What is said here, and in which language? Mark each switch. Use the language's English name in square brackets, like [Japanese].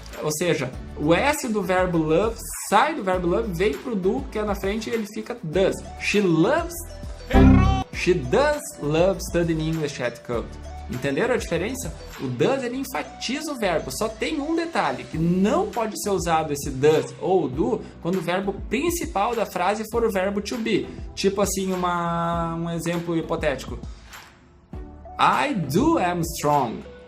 [Portuguese] Ou seja, o S do verbo love sai do verbo love, vem pro do, que é na frente e ele fica does. [English] She does love studying English at Coach. [Portuguese] Entenderam a diferença? O does ele enfatiza o verbo, só tem um detalhe, que não pode ser usado esse does ou do quando o verbo principal da frase for o verbo to be. Tipo assim, um exemplo hipotético. [English] I do am strong.